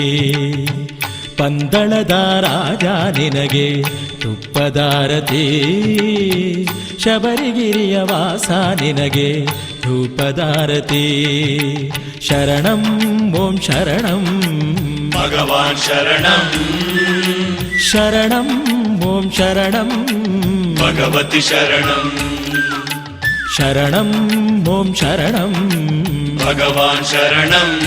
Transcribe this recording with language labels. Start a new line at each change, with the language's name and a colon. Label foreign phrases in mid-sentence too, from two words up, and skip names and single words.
Kannada: ಪಂದಳದ ರಾಜ ನಿನಗೆ ತುಪ್ಪದಾರತಿ, ಶಬರಿಗಿರಿಯ ವಾಸ ನಿನಗೆ ಧೂಪದಾರತಿ.
Sanskrit: ಶರಣಂ ಓಂ ಶರಣಂ ಭಗವಾನ್ ಶರಣಂ ಶರಣಂ ಓಂ ಶರಣಂ ಭಗವತಿ ಶರಣಂ ಶರಣಂ ಓಂ ಶರಣಂ ಭಗವಾನ್ ಶರಣಂ